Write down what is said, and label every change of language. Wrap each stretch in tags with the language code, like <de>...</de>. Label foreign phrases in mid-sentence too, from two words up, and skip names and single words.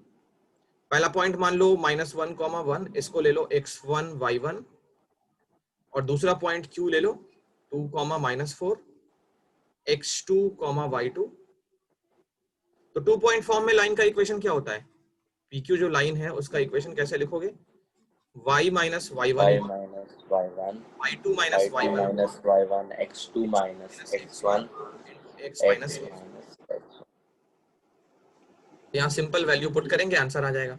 <hi>पहला पॉइंट मान लो -1, 1, इसको ले लो x1 y1, और दूसरा पॉइंट q ले लो 2, -4 x2, y2। तो 2</hi> <en>point form</en> <hi>में लाइन का इक्वेशन क्या होता है? PQ जो लाइन है उसका इक्वेशन कैसे लिखोगे?</hi> <en>y - y1 y minus y1, y2 - y2 y1 minus y1, x2 minus x1, x x minus x। minus x1।</en> <hi>यहाँ</hi> <en>simple value put</en> <hi>करेंगे, आंसर आ जाएगा।</hi>